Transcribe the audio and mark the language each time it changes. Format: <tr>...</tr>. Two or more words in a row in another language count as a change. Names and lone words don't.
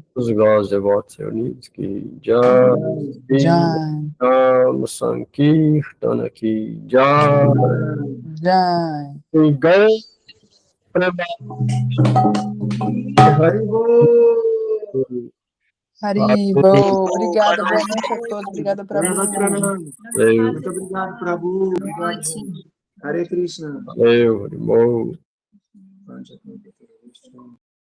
<pt>os Gosses Devotos Reunidos</pt> <hi>ki jai, Jai, Ram Sankirtana ki jai, Jai. Gay Haribol.</hi> <pt>Obrigada, boa noite a todos. Obrigada, Prabhu. Muito obrigado, Prabhu. Obrigado.</pt> <sa>Hare Krishna.</sa> <pt>Valeu,</pt>